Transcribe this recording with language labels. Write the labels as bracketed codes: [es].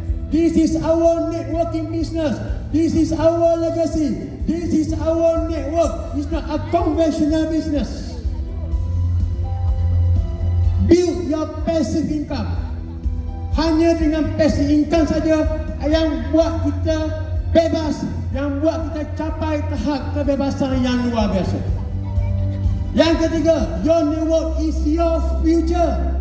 [en] This is our networking business. This is our legacy. This is our network. It's not a conventional business. Build your passive income. [ms] Hanya dengan [en] passive income [ms] saja yang buat kita bebas, yang buat kita capai tahap kebebasan yang luar biasa. Yang ketiga, [en] your network is your future.